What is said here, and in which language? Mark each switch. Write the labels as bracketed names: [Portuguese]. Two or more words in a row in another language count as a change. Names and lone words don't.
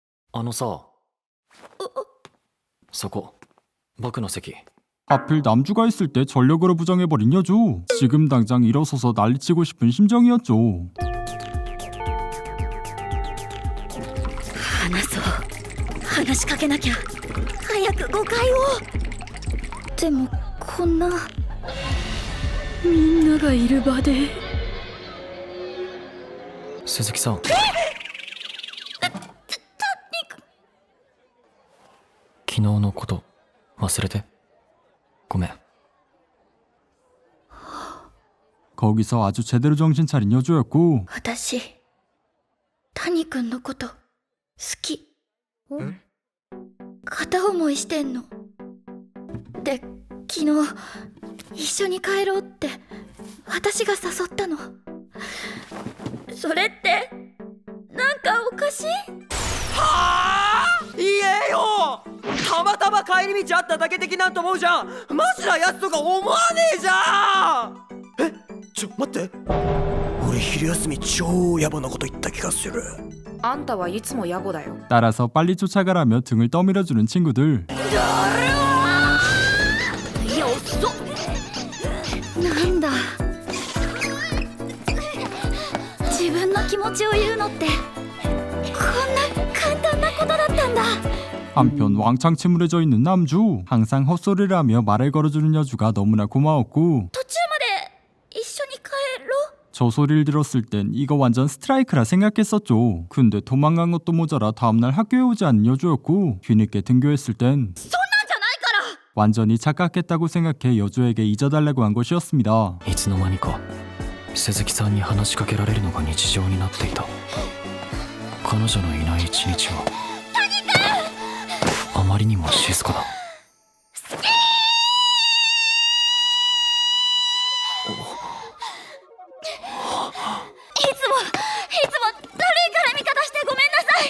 [Japanese] あのさ、そこ僕の席。 [Korean] 하필 남주가 있을 때 전력으로 부정해버린 여주. 지금 당장 일어서서 난리치고 싶은 심정이었죠. [Japanese] 話そう。話しかけなきゃ。早く誤解を。でもこんなみんながいる場で。鈴木さん、昨日のこと忘れてごめん。 [Korean] 거기서 아주 제대로 정신 차린 여주였고 [Japanese] 私谷君のこと好き。片思いしてんの。で昨日一緒に帰ろうって私が誘ったの。それってなんかおかしい？はあ言えよ。たまたま帰り道あっただけ的なんと思うじゃん。マジなやつとか思わねえじゃん。待って、俺昼休み超野暮なこと言った気がする。あんたはいつも野暮だよ。 [Korean] 따라서 빨리 쫓아가라며 등을 떠밀어주는 친구들. [Japanese] なんだ、自分の気持ちを言うのってこんな簡単なことだったんだ。 [Korean] 한편 왕창 침울해져 있는 남주. 항상 헛소리를 하며 말을 걸어주는 여주가 너무나 고마웠고 [Japanese] 途中まで一緒に帰ろう。 [Korean] 저 소리를 들었을 땐 이거 완전 스트라이크라 생각했었죠. 근데 도망간 것도 모자라 다음날 학교에 오지 않는 여주였고 뒤늦게 등교했을 땐 [Japanese] そんなんじゃないから。 [Korean] 완전히 착각했다고 생각해 여주에게 잊어달라고 한 것이었습니다. [Japanese] いつの間にか鈴木さんに話しかけられるのが日常になっていた。彼女のいない一日はあまりにも静かだ。いつも悪い絡み方してごめんなさい。